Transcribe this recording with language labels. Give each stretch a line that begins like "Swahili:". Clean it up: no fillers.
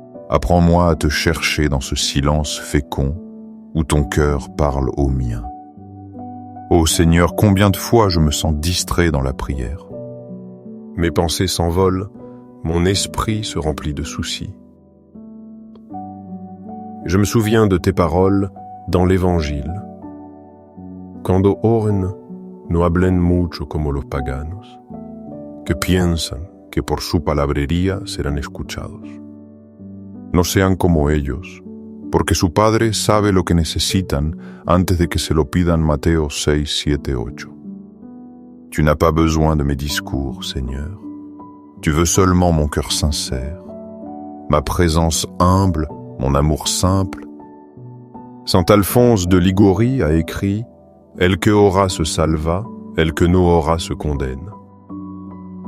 French: Apprends-moi à te chercher dans ce silence fécond où ton cœur parle au mien. Ô Seigneur, combien de fois je me sens distrait dans la prière. Mes pensées s'envolent, mon esprit se remplit de soucis. Je me souviens de tes paroles dans l'Évangile.
Spanish: Cuando oren, no hablen mucho como los paganos, que piensan que por su palabrería serán escuchados. No sean como ellos, porque su Padre sabe lo que necesitan antes de que se lo pidan. Matteo 6, 7, 8.
French: Tu n'as pas besoin de mes discours, Seigneur. Tu veux seulement mon cœur sincère, ma présence humble, mon amour simple. Saint Alphonse de Liguori a écrit
Spanish: « El que ora se salva, el que no ora se condamne ».